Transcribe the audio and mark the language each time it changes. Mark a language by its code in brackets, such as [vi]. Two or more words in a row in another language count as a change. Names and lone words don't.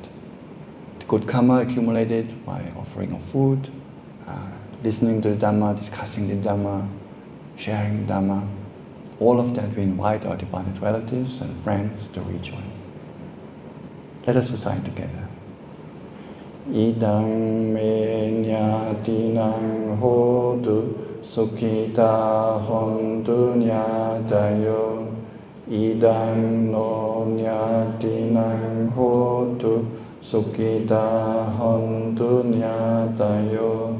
[en] The good karma accumulated by offering of food, listening to the Dhamma, discussing the Dhamma, sharing the Dhamma. All of that we invite our departed relatives and friends to rejoice. Let us recite together. [pi] Idang me nyatinang hotu sukhita hontu nyatayo. Idang no nyatinang hotu sukhita hontu nyatayo.